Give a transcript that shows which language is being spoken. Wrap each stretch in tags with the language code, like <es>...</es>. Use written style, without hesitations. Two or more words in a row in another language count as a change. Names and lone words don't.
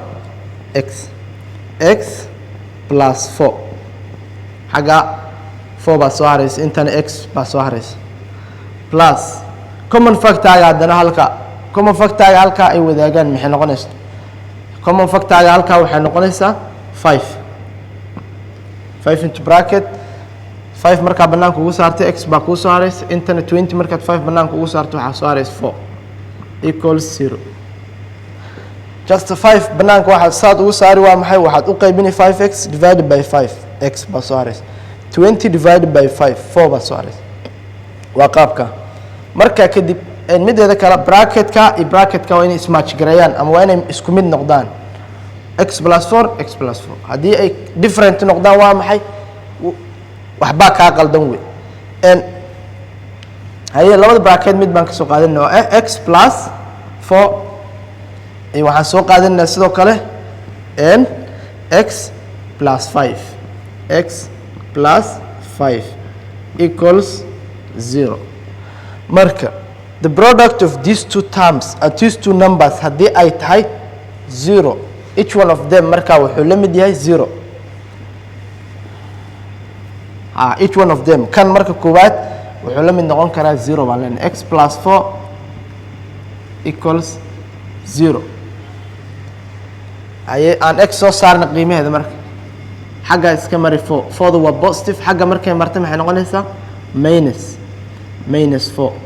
<so>x plus 4 xaga 4 baa soo haraysa intana x baa soo haraysa</so> <en>plus common factor</en> <so>haddana halka</so> <en>common factor</en> <so>halka ay wadaagaan maxay noqonaysaa</so> <en>common factor</en> <so>halka waxay noqonaysaa 5</so> <en>into bracket</en> <so>5 markaa banaanka ugu saartay x baa kuu soo haraysa intana 20 markaad 5 banaanka ugu saarto waxaa soo haraysa 4</so> <en>equals 0 just</en> <so>5 banaanka waxaad saad ugu saari waa maxay waxaad u qaybinay 5x</so> <en>divided by 5</en> <so>x baa soo haraysa 20</so> <en>divided by 5</en> <so>4 baa soo haraysa waa qaabka markaa kadib mideeda kale bracketka iyo bracketka waa inay ismatch gareeyaan ama waa inay isku mid noqdaan</so> <en>x plus 4 x plus 4</en> <so>haddii ay different noqdaan waa maxay waxbaa kaa qaldan wey haye labada bracket mid baan ka soo qaadanaa oo x plus 4 iyo waxaan soo qaadanaa sidoo kale</so> <en>x plus 5 x plus 5 equals 0</en> <so>marka</so> <en>the product of these two terms at these two numbers</en> <so>haddii ay tahay 0</so> <en>each one of them</en> <so>markaa wuxuu la mid yahay 0</so> <en>each one of them</en> <so>kan marka koowaad wuxuu la mid noqon karaa 0 baan leenahay</so> <en>x plus 4 equals 0</en> <so>haye aan x soo saarna qiimaheeda marka xagga iska mari 4 waa positive xagga markay martay maxay noqonaysaa minus 4</so>